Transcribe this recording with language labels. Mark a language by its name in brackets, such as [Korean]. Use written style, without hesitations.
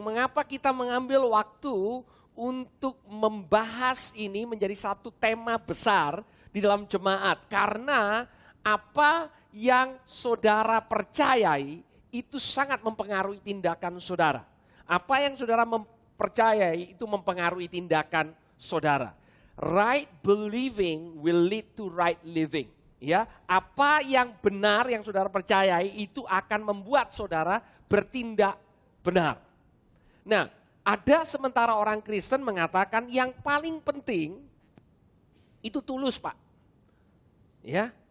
[Indonesian] Mengapa kita mengambil waktu untuk membahas ini menjadi satu tema besar di dalam jemaat? Karena apa yang saudara percayai itu sangat mempengaruhi tindakan saudara. Apa yang saudara percayai itu mempengaruhi tindakan saudara. [English] Right believing will lead to right living. [Indonesian] Ya, apa yang benar yang saudara percayai itu akan membuat saudara bertindak benar. Nah, ada sementara orang Kristen mengatakan yang paling penting itu tulus, Pak. Ya.